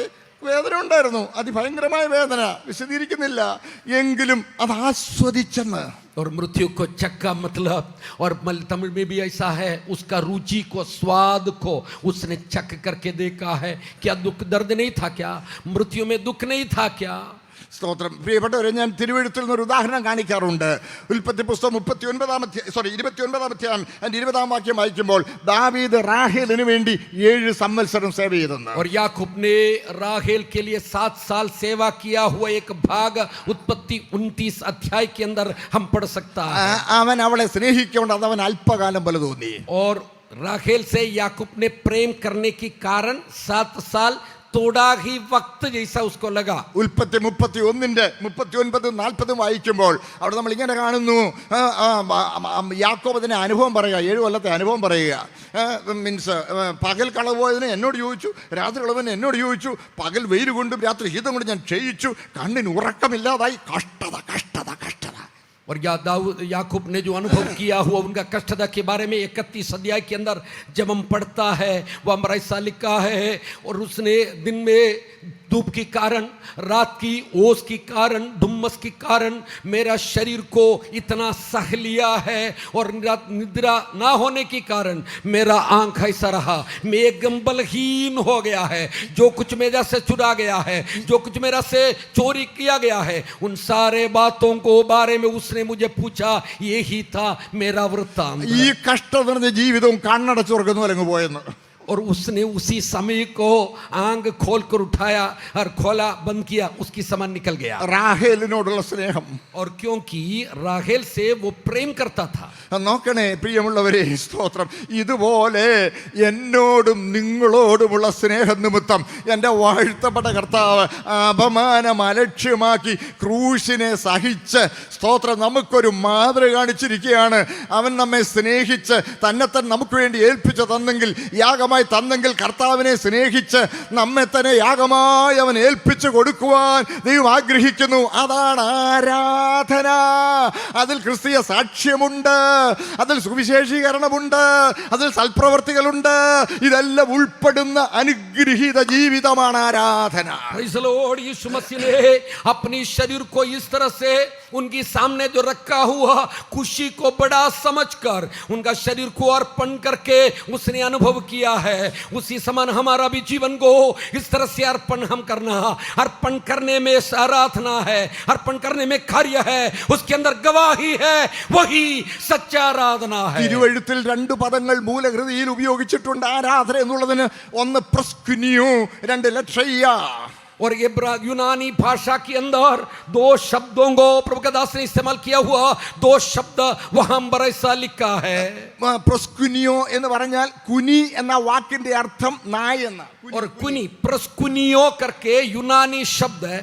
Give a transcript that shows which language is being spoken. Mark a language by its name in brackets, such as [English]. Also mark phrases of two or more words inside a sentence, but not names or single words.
[Malayalam] വേദന ഉണ്ടായിരുന്നു, അതിഭയങ്കരമായ വേദന, വിശദീകരിക്കുന്നില്ല, എങ്കിലും അത് ആസ്വദിച്ചെന്ന്. [Hindi] और मृत्यु को चक्का मतलब, और तमिल में भी ऐसा है, उसका रुचि को, स्वाद को उसने चख करके देखा है। क्या दुख दर्द नहीं था? क्या मृत्यु में दुख नहीं था? क्या? [Malayalam] സ്തോത്രം. പ്രിയപ്പെട്ടവരെ, ഞാൻ തിരുവെഴുത്തിൽ നിന്നൊരു ഉദാഹരണം കാണിക്കാറുണ്ട്. ഉൽപ്പത്തി പുസ്തകം 29 അധ്യായം 20 വാക്യം വായിക്കുമ്പോൾ ദാവീദ് റാഹേലിന് വേണ്ടി 7 സംവത്സരം സേവ ചെയ്തെന്ന്. [Hindi] और याकूब ने राहेल के लिए 7 साल सेवा किया हुआ एक भाग उत्पत्ति 29 अध्याय के अंदर हम पढ़ सकता है। [Malayalam] അവൻ അവളെ സ്നേഹിക്കൊണ്ട് അത് അവൻ അല്പകാലം പോലെ തോന്നി. [Hindi] और राहेल से याकूब ने प्रेम करने के कारण 7 साल थोड़ा ही वक्त जैसा उसको लगा। [Malayalam] ഉൽപ്പത്തി 39-40 വായിക്കുമ്പോൾ അവിടെ നമ്മൾ ഇങ്ങനെ കാണുന്നു, യാക്കോബ് അതിന് അനുഭവം പറയുക, 7 കൊല്ലത്തെ അനുഭവം പറയുക. മീൻസ് പകൽ കളവ് പോയതിന് എന്നോട് ചോദിച്ചു, രാത്രി കളവിന് എന്നോട് ചോദിച്ചു, പകൽ വെയിൽ കൊണ്ടും രാത്രി ശീതം കൊണ്ട് ഞാൻ ക്ഷയിച്ചു, കണ്ണിന് ഉറക്കമില്ലാതായി, കഷ്ടത. [Hindi] और याकूब ने जो अनुभव किया हुआ उनका कष्टता के बारे में 31 अध्याय के अंदर जब हम पढ़ता है, वह हमारा ऐसा लिखा है, और उसने दिन में धूप के कारण, रात की ओस के कारण, धुम्मस के कारण मेरा शरीर को इतना सह लिया है, और निद्रा ना होने के कारण मेरा आंख ऐसा रहा, मैं एकदम बलहीन हो गया है। जो कुछ मेरा से चुरा गया है, जो कुछ मेरा से चोरी किया गया है, उन सारे बातों को बारे में उसने मुझे पूछा। यही था मेरा वृत्तांत। [Malayalam] ഈ കഷ്ടത നിറഞ്ഞ ജീവിതവും കണ്ണടച്ചുറക്കുന്നു അല്ലെങ്കിൽ പോയെന്ന്. [Hindi] और उसने उसी समय को आंग खोल कर उठाया और खोला, बंद किया, उसकी समय निकल गया। [Malayalam] റാഹേലിനോടുള്ള സ്നേഹം. [Hindi] और क्योंकि राहेल से वो प्रेम करता था। [Malayalam] നോക്കണേ പ്രിയമുള്ളവരെ, സ്തോത്രം. ഇതുപോലെ എന്നോടും നിങ്ങളോടുമുള്ള സ്നേഹം നിമിത്തം എൻ്റെ വാഴ്ത്തപ്പെട്ട കർത്താവ് അപമാനം അലക്ഷ്യമാക്കി ക്രൂശിനെ സഹിച്ച്, സ്തോത്രം, നമുക്കൊരു മാതൃക കാണിച്ചിരിക്കുകയാണ്. അവൻ നമ്മെ സ്നേഹിച്ച് തന്നെത്തന്നെ നമുക്ക് വേണ്ടി ഏൽപ്പിച്ചു തന്നെങ്കിൽ, യാഗമായി തന്നെങ്കിൽ, കർത്താവിനെ സ്നേഹിച്ച് നമ്മെ തന്നെ യാഗമായി അവൻ ഏൽപ്പിച്ചു കൊടുക്കുവാൻ ദൈവം ആഗ്രഹിക്കുന്നു. അതാണ് ആരാധന. അതിൽ ക്രിസ്തീയ സാക്ഷ്യമുണ്ട്, അതിൽ സുവിശേഷീകരണമുണ്ട്, അതിൽ സൽപ്രവർത്തികളുണ്ട്. ഇതെല്ലാം ഉൾപ്പെടുന്ന അനുഗ്രഹീത ജീവിതമാണ് ആരാധന. [Hindi] यीशु मसीह ने अपनी शरीर को इस तरह से उनके सामने जो रखा हुआ खुशी को बड़ा समझकर उनका शरीर को अर्पण करके उसने अनुभव किया है। उसी समान हमारा भी जीवन को इस तरह से अर्पण हम करना, अर्पण करने में आराधना है, अर्पण करने में कार्य है, उसके अंदर गवाही है, वही सच्चा आराधना है। [Malayalam] തിരുവെഴുത്തിൽ 2 പദങ്ങൾ മൂലകൃതിയിൽ ഉപയോഗിച്ചിട്ടുണ്ട് ആരാധന എന്നുള്ളതിന്. ഒന്ന് പ്രസ്കുനിയോ, 2 ലക്ഷയ്യ. [Hindi] और यूनानी भाषा के अंदर 2 शब्दों को प्रभु का दास ने इस्तेमाल किया हुआ 2 शब्द वहां पर ऐसा लिखा है। [Malayalam] പ്രസ്കുനിയോ എന്ന് പറഞ്ഞാൽ കുനി എന്ന വാക്കിന്റെ അർത്ഥം നായ എന്ന. [Hindi] और कुनी, प्रस्कुनियो करके यूनानी शब्द है।